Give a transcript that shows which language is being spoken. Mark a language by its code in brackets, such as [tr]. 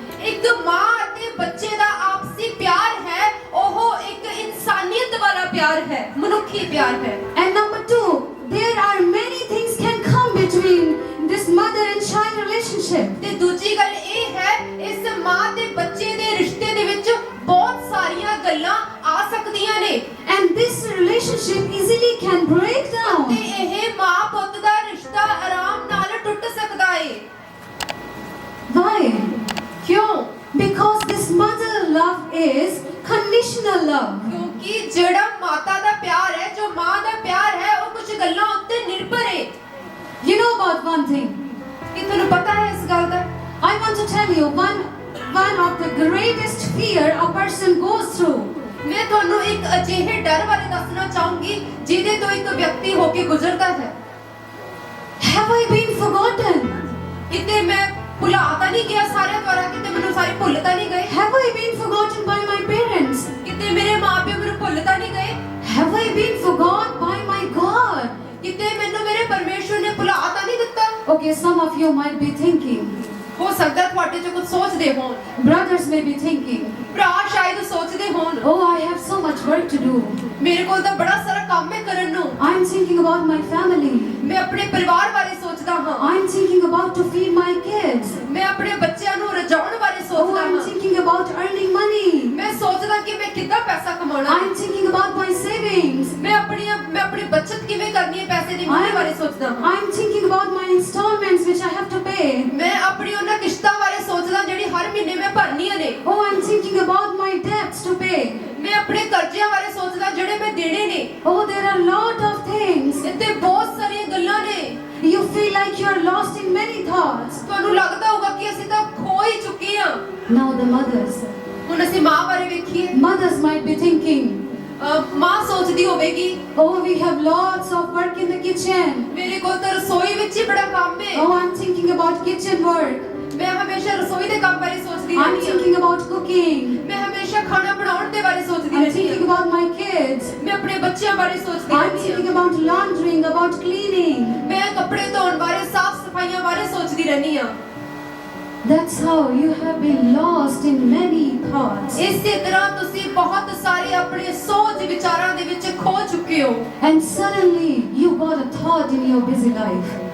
[pa] ਇੱਕ ਮਾਂ ਅਤੇ ਬੱਚੇ ਦਾ ਆਪਸੀ ਪਿਆਰ ਹੈ, ਉਹ ਇੱਕ ਇਨਸਾਨੀਅਤ ਵਾਲਾ ਪਿਆਰ ਹੈ, ਮਨੁੱਖੀ ਪਿਆਰ ਹੈ। [en] And number 2, there are many things can come between this mother and child relationship. [pa] ਤੇ ਦੂਜੀ ਗੱਲ ਇਹ ਹੈ, ਇਸ ਮਾਂ ਤੇ ਬੱਚੇ ਦੇ ਰਿਸ਼ਤੇ ਦੇ ਵਿੱਚ ਬਹੁਤ ਸਾਰੀਆਂ ਗੱਲਾਂ ਆ ਸਕਦੀਆਂ ਨੇ। [en] And this relationship easily can break [pa] ਤੇ [en] down. [pa] ਇਹ ਮਾਂ ਪੁੱਤ ਦਾ ਰਿਸ਼ਤਾ ਆਰਾਮ ਨਾਲ ਟੁੱਟ ਸਕਦਾ ਏ। [en] Why? [pa] ਕਿਉਂ? [en] Because this mother love is conditional love. [pa] ਕਿਉਂਕਿ ਜਿਹੜਾ ਮਾਤਾ ਦਾ ਪਿਆਰ ਹੈ, ਜੋ ਮਾਂ ਦਾ ਪਿਆਰ ਹੈ, ਉਹ ਕੁਝ ਗੱਲਾਂ ਉੱਤੇ ਨਿਰਭਰ ਹੈ। [en] You know about one thing? [pa] ਕੀ ਤੁਹਾਨੂੰ ਪਤਾ ਹੈ ਇਸ ਗੱਲ ਦਾ? [en] I want to tell you one of the greatest fear a person goes through. [pa] ਮੈਂ ਤੁਹਾਨੂੰ ਇੱਕ ਅਜਿਹੇ ਡਰ ਬਾਰੇ ਦੱਸਣਾ ਚਾਹੂੰਗੀ ਜਿਹਦੇ ਤੋਂ ਇੱਕ ਵਿਅਕਤੀ ਹੋ ਕੇ ਗੁਜ਼ਰਦਾ ਹੈ। [en] Have I been forgotten? [pa] ਕਿਤੇ ਮੈਂ ਭੁਲਾ ਤਾਂ ਨਹੀਂ ਗਿਆ ਸਾਰਿਆਂ ਦੁਆਰਾ, ਕਿਤੇ ਮੈਨੂੰ ਸਾਰੇ ਭੁੱਲ ਤਾਂ ਨਹੀਂ ਗਏ? [en] Have I been forgotten by my parents? [pa] ਕਿਤੇ ਮੇਰੇ ਮਾਪੇ ਮੈਨੂੰ ਭੁੱਲ ਤਾਂ ਨਹੀਂ ਗਏ? [en] Have I been forgot by my God? [pa] ਕਿਤੇ ਮੈਨੂੰ ਮੇਰੇ ਪਰਮੇਸ਼ਵਰ ਨੇ ਭੁਲਾ ਤਾਂ ਨਹੀਂ ਦਿੱਤਾ? [en] Okay, some of you might be thinking. [pa] ਹੋ ਸਕਦਾ ਤੁਹਾਡੇ ਚ ਕੁਝ ਸੋਚਦੇ ਹੋਣ, [en] Brothers may be thinking. [pa] ਭਰਾ ਸ਼ਾਇਦ ਸੋਚਦੇ ਹੋਣ, [en] Oh, I have so much work to do. [pa] ਮੇਰੇ ਕੋਲ ਤਾਂ ਬੜਾ ਸਾਰਾ ਕੰਮ ਹੈ ਕਰਨ ਨੂੰ। [en] I'm thinking about my family. [pa] ਮੈਂ ਆਪਣੇ ਪਰਿਵਾਰ ਬਾਰੇ ਸੋਚਦਾ ਹਾਂ। [en] I'm thinking about to feed my kids. [pa] ਮੈਂ ਆਪਣੇ ਬੱਚਿਆਂ ਨੂੰ ਰਜਾਉਣ ਬਾਰੇ [en] Oh, [pa] ਸੋਚਦਾ [en] I'm [pa] ਹਾਂ। [en] thinking about earning money. [pa] ਮੈਂ ਸੋਚਦਾ ਕਿ ਮੈਂ ਕਿੱਦਾਂ ਪੈਸਾ ਕਮਾਉਣਾ। [en] I'm thinking about my savings. [pa] ਮੈਂ ਆਪਣੀ ਬੱਚਤ ਕਿਵੇਂ ਕਰਨੀ ਹੈ, ਪੈਸੇ ਦੀ ਮੂल्य ਬਾਰੇ ਸੋਚਦਾ ਹਾਂ। [en] I'm thinking about my installments which I have to pay. [pa] ਮੈਂ ਆਪਣੀ ਉਹਨਾਂ ਕਿਸ਼ਤਾਂ ਬਾਰੇ ਸੋਚਦਾ ਜਿਹੜੀ ਹਰ ਮਹੀਨੇ ਮੈਂ ਭਰਨੀਆਂ ਨੇ। [en] Oh, I'm thinking about my debts to pay. [pa] ਮੈਂ ਆਪਣੇ ਕਰਜ਼ਿਆਂ ਬਾਰੇ ਸੋਚਦਾ ਜਿਹੜੇ ਮੈਂ ਦੇਣੇ ਨੇ। [en] Oh, there are a lot of things. [pa] ਇੱਥੇ ਬਹੁਤ ਸਾਰੀਆਂ ਗੱਲਾਂ ਨੇ। [en] You feel like you are lost in many thoughts. [pa] ਤੁਹਾਨੂੰ ਲੱਗਦਾ ਹੋਊਗਾ ਕਿ ਅਸੀਂ ਤਾਂ ਖੋ ਹੀ ਚੁੱਕੇ ਹਾਂ। [en] Now the mothers. [pa] ਹੁਣ ਅਸੀਂ ਮਾਂ ਬਾਰੇ ਵੇਖੀਏ। [en] Mothers might be thinking, [pa] ਮਾਂ ਸੋਚਦੀ ਹੋਵੇਗੀ, [en] oh, we have lots of work in the kitchen. [pa] ਮੇਰੇ ਕੋਲ ਤਾਂ ਰਸੋਈ ਵਿੱਚ ਹੀ ਬੜਾ ਕੰਮ ਹੈ। [en] Oh, I'm thinking about kitchen work. [pa] ਮੈਂ ਹਮੇਸ਼ਾ ਰਸੋਈ ਦੇ ਕੰਮ ਬਾਰੇ ਸੋਚਦੀ [en] I'm [pa] ਰਹਿੰਦੀ ਹਾਂ। [en] thinking about cooking. [pa] ਮੈਂ ਹਮੇਸ਼ਾ ਖਾਣਾ ਬਣਾਉਣ ਦੇ ਬਾਰੇ ਸੋਚਦੀ [en] I'm [pa] ਰਹਿੰਦੀ [en] thinking [pa] ਹਾਂ। [en] about my kids. [pa] ਮੈਂ ਆਪਣੇ ਬੱਚਿਆਂ ਬਾਰੇ ਸੋਚਦੀ [en] I'm [pa] ਰਹਿੰਦੀ [en] thinking [pa] ਹਾਂ। [en] about laundering, about cleaning. [pa] ਮੈਂ ਕੱਪੜੇ ਧੋਣ ਬਾਰੇ, ਸਾਫ਼ ਸਫਾਈਆਂ ਬਾਰੇ ਸੋਚਦੀ ਰਹਿੰਦੀ ਹਾਂ। [en] That's how you have been lost in many thoughts. [pa] ਇਸੇ ਤਰ੍ਹਾਂ ਤੁਸੀਂ ਬਹੁਤ ਸਾਰੇ ਆਪਣੇ ਸੋਚ ਵਿਚਾਰਾਂ ਦੇ ਵਿੱਚ ਖੋ ਚੁੱਕੇ ਹੋ। [en] And suddenly you got a thought in your busy life.